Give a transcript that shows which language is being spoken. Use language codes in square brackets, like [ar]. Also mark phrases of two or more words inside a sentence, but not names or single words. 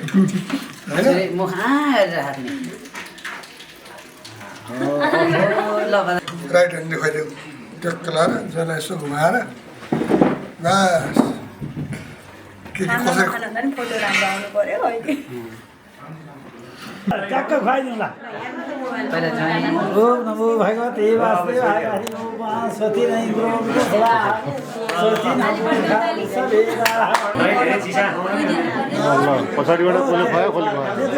[ne] छोरी म कहाँ हेरेर हात्ने ल [en] right handले [ne] खैले टक्क लाएर जसलाई यसो घुमाएर बस के कसरी फोटो राम्रो आउनु पर्यो अहिले ट्याक्क खुवाइदिउँला पहिला जाने [sa] ओम नमो भगवते वासुदेवाय हरि ओम स्वस्ति न इन्द्रो वृद्धस्वाहा स्वस्ति न मूर्धा सवेदाः [ne] धेरै चिसा पछाडिबाट कसले खुवायो कसले खुवायो